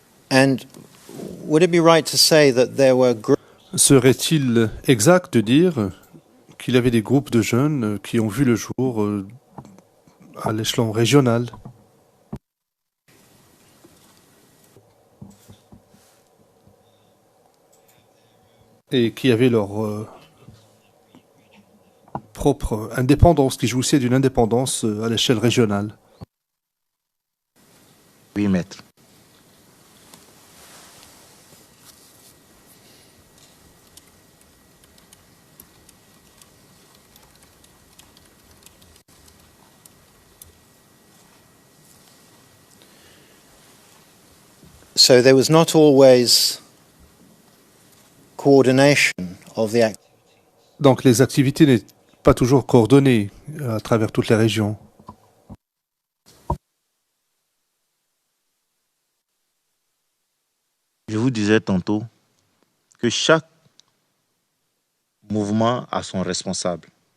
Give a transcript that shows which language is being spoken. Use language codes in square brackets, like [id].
[en] And would it be right to say that there were groups? [fr] Serait-il exact de dire qu'il y avait des groupes de jeunes qui ont vu le jour à l'échelon régional? Et qui avaient leur propre indépendance, qui jouissaient d'une indépendance à l'échelle régionale? Oui, maître. [en] So there was not always coordination of the act. [fr] Donc les activités n'étaient pas toujours coordonnées à travers toutes les régions. Je vous disais tantôt que chaque mouvement a son responsable.